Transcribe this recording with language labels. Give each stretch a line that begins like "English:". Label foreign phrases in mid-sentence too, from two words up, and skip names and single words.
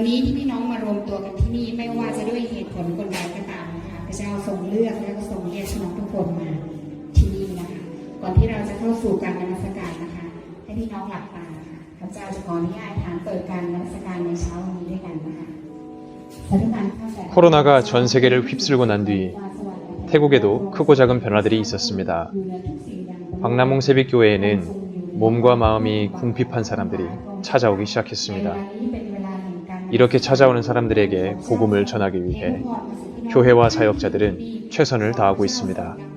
Thai: นี้ที่พี่น้องมารวมตัวกันที่นี่ไม่ว่าจะด้วยเหตุผลคนใดก็ตามนะคะพระเจ้าทรงเลือกและก็ทรงเรียกพี่น้องทุกคนมาที่นี่นะคะก่อนที่เราจะเข้าสู่การนมัสการนะคะให้พี่น้องหลับตาค่ะพระเจ้าจะขออนุญาตฐานเปิดการนมัสการในเช้าวันนี้ด้วยกันนะคะ
Korean: 코로나가 전 세계를 휩쓸고 난 뒤 태국에도 크고 작은 변화들이 있었습니다. 박람홍 세빛교회에는 몸과 마음이 궁핍한 사람들이 찾아오기 시작했습니다. 이렇게 찾아오는 사람들에게 복음을 전하기 위해 교회와 사역자들은 최선을 다하고 있습니다.